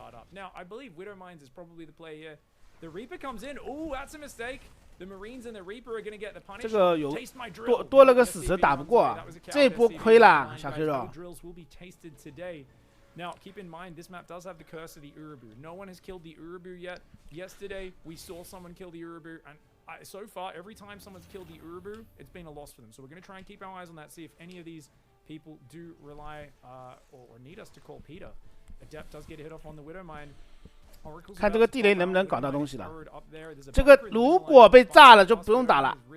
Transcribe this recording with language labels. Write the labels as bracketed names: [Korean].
[English] Now, I believe Widowmines is probably the play here. The Reaper comes in. Oh, that's a mistake. The Marines and the Reaper are going to get the punish. [Chinese] 这个有 [English] Taste my drill. [Chinese] 多了个死蛇打不过啊，这一波亏了，小 K 肉。 [English] Drills will be tasted today. Now, keep in mind, this map does have the curse of the Urubu. No one has killed the Urubu yet. Yesterday, we saw someone kill the Urubu, and so far, every time someone's killed the Urubu, it's been a loss for them. So we're going to try and keep our eyes on that, see if any of these people do rely or need us to call Peter. Adept does get a hit off on the Widowmine. [Chinese] 看这个地雷能不能搞到东西了。这个如果被炸了就不用打了。